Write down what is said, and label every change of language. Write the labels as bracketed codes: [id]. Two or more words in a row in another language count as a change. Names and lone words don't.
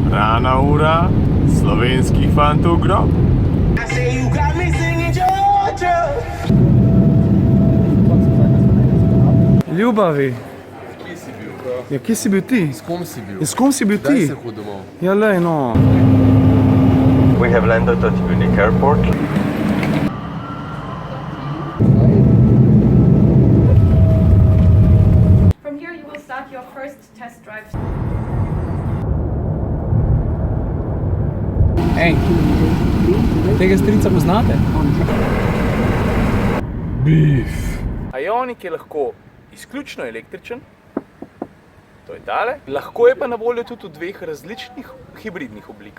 [sl] Rana ura slovenskih fantov grob. Ljubavi, Kje si bil? ja, kje si bil ti? S kom si bil? Ja, s kom si bil Daj ti? se hod domov. Ja, lej, no. [en] We have landed at Munich airport. From here you will start your first test drive. [sl] Ej, tega strica poznate? Ionik je lahko izključno električen, to je tale, lahko je pa na voljo tudi v dveh različnih hibridnih oblikah.